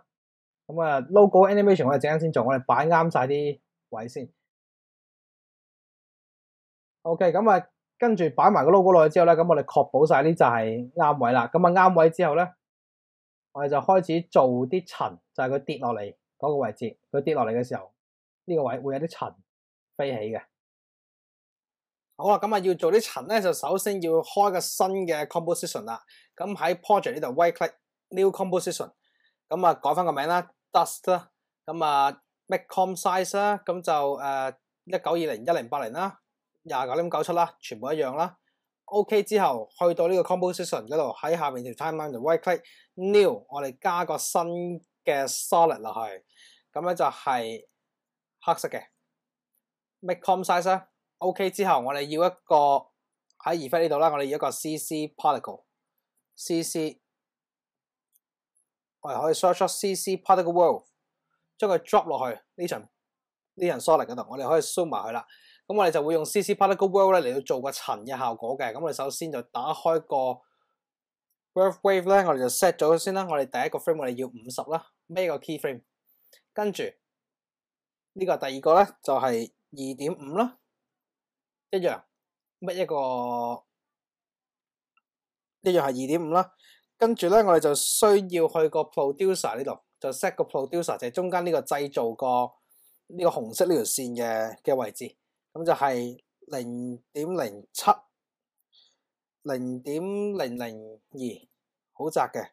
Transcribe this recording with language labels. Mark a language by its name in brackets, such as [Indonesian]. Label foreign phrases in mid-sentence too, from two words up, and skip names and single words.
[Cantonese] 咁啊 [English] logo animation [Cantonese] 我哋陣間先做，我哋擺啱晒啲位先。OK， 咁啊跟住擺埋個 logo 落去之後咧，咁我哋確保晒呢就係啱位啦。咁啊啱位之後咧，我哋就開始做啲塵，就係佢跌落嚟嗰個位置。佢跌落嚟嘅時候，呢個位會有啲塵飛起嘅。好啦，咁啊要做啲塵咧，就首先要開個新嘅 composition 啦。咁喺 project 呢度 [English] right click new composition， [Cantonese] 咁啊改翻個名啦 dust 啦，咁啊 [English] make comp size [Cantonese] 啦，咁就1920 1080啦，29.97啦，全部一樣啦。OK 之後去到呢個 composition 嗰度，喺下面條 timeline 就 [English] right click [Cantonese] new，我哋加個新嘅 solid 落去，咁咧就係黑色嘅 [English] make comp size [Cantonese] 啦。OK 之後，我哋要一個喺 effect 呢度啦，我哋要一個 [English] CC particle， [Cantonese] CC 我哋可以 search 出 [English] CC particle world， [Cantonese] 將佢 drop 落去呢層 solid 嗰度，我哋可以 zoom 埋佢啦。咁我哋就會用 [English] CC particle world [Cantonese] 咧嚟到做個塵嘅效果嘅。咁我哋首先就打開個 [English] birth wave [Cantonese] 咧，我哋就 set 咗先啦。我哋第一個 frame 我哋要50啦，孭個 [English] key frame。 [Cantonese] 跟住呢個第二個咧就係 2.5 啦，一樣乜一個一樣係 2.5 啦。跟住咧我哋就需要去個 producer 呢度，就 set 個 producer 就係中間呢個製造個呢個紅色呢條線嘅位置，咁就係 0.07 0.002 好窄嘅。